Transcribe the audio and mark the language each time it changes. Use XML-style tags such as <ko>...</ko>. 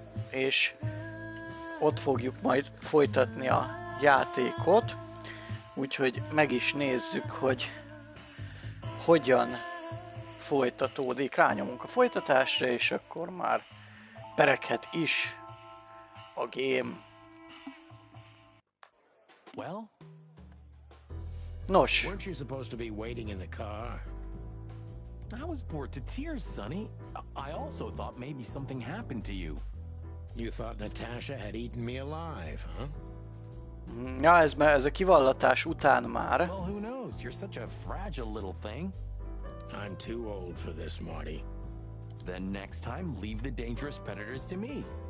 <hu>és ott fogjuk majd folytatni a játékot, úgyhogy meg is nézzük, hogy hogyan folytatódik. Rányomunk a folytatásra, és akkor már pereghet is a game.</hu> <en>Well?</en> <hu>Nos.</hu> <en>Weren't you supposed to be waiting in the car? I was bored to tears, Sonny. I also thought maybe something happened to you. You thought Natasha had eaten me alive, huh?</en> <hu>Ja, ez a kivallatás után már.</hu> <en>Well, who knows? You're such a fragile little thing. I'm too old for this, Marty. Then next time, leave the dangerous predators to me.</en>